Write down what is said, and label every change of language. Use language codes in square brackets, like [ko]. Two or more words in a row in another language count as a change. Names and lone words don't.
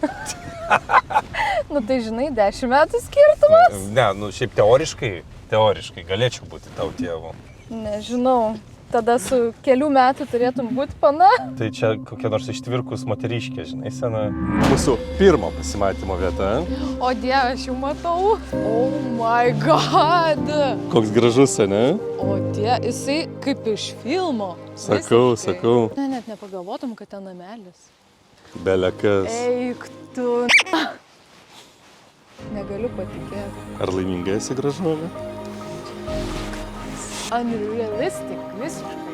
[lt] Nu tai žinai, 10 metų skirtumas. Ne, nu šiaip teoriškai galėčiau būti tau tėvu. Nežinau. Tada su kelių metų turėtum būti pana. Tai čia kokia nors ištvirkus moteriškė, žinai, sena. Mūsų pirmo pasimatymo vieta. O Dieve, aš jau matau. [en] Oh my god. [lt] Koks gražus, ne? O Dieve, jisai kaip iš filmo. Sakau. Ne, net nepagalvotum, kad ten namelis. Belekas. Eik tu. Negaliu patikėti. Ar laiminga esi gražuolė? Unrealistic, visiškai.